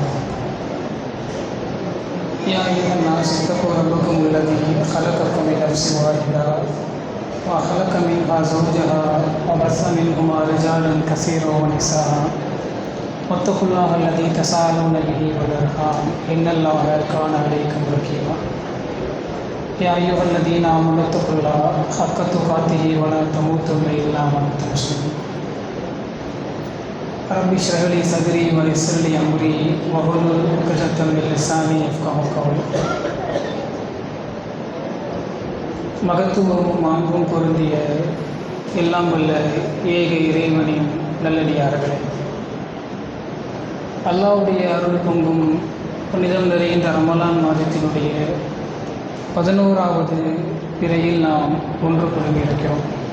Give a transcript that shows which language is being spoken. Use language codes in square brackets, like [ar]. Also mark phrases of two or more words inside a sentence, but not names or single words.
[ar] يا أيها الناس اتقوا ربكم الذي خلقكم من نفس واحدة وخلق منها زوجها وبث منهما رجالا كثيرا ونساء واتقوا الله الذي تساءلون به والأرحام إن الله كان عليكم رقيبا. يا أيها الذين آمنوا اتقوا الله حق تقاته ولا تموتن إلا وأنتم مسلمون. رب اشرح لي صدري ويسر لي أمري واحلل عقدة من لساني يفقهوا قولي. [ta] மகத்துவமும் மாண்பும் பொருந்திய எல்லாம் வல்ல ஏக இறைவனின் நல்லடியார்களே, அல்லாஹ்வுடைய அருள் பொங்கும் புனிதம் நிறைந்த ரமலான் மாதத்தினுடைய 11வது பிறையில் நாம் ஒன்று குழுமியிருக்கிறோம்.